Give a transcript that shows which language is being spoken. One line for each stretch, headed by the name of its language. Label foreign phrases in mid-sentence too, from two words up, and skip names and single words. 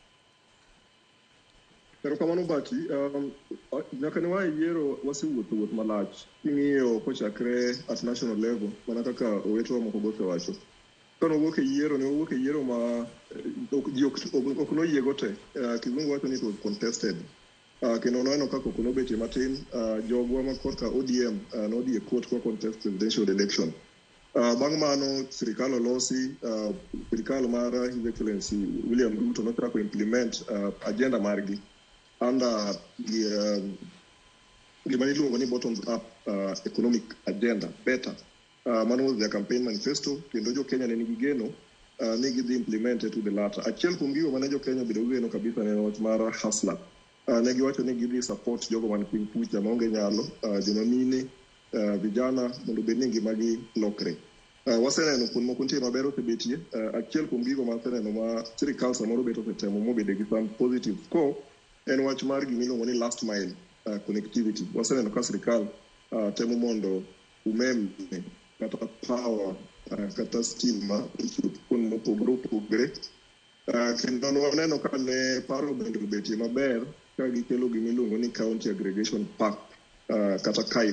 Luo (Kenya and Tanzania): Erokamano Bati, nyaka ne wae yiero wasewuotho wuoth malach. King'iyo kochakre
English: at national level,
Luo (Kenya and Tanzania): mana kaka owetewa moko gosewacho. Kano wuok e yiero, ne wuok e yiero ma ok noyiego te. Kizungu wacho ni
English: it was contested.
Luo (Kenya and Tanzania): Kendo noeno kaka ok nobetie matin, jogwa ma korka ODM nodhi e court kwa contest
English: presidential election.
Luo (Kenya and Tanzania): Bang' mano sirikal olosi, sirikal mar His Excellency William Ruto nochako implement agenda margi under gima iluongo ni
English: bottoms up economic agenda,
Luo (Kenya and Tanzania): better. Mano
English: was their campaign manifesto,
Luo (Kenya and Tanzania): kendo jo Kenya ne nigi geno ni gidhi
English: implemented to the latter.
Luo (Kenya and Tanzania): Achiel kuom gigo mane jo Kenya bedo geno kabisa ne wach mar hustler. Ne giwacho ni gidhi support jogo man piny kucha maonge nyalo, joma mine, vijana mondo bed ni ngimagi lokre. Waseneno kuond moko nitie maber osebetie. Achiel kuom gigo ma waseneno ma sirikal samoro bet osetemo mobede gi
English: some positive score
Luo (Kenya and Tanzania): en wach mar gimiluongo ni
English: last mile connectivity.
Luo (Kenya and Tanzania): Waseneno ka sirikal temo mondo umeme kata power kata stima ichop kuond mopogore opogore. Kendo waneno ka ne paro bende obetie maber ka gikelo gimiluongo ni
English: county aggregation park
Luo (Kenya and Tanzania): kata KAIP.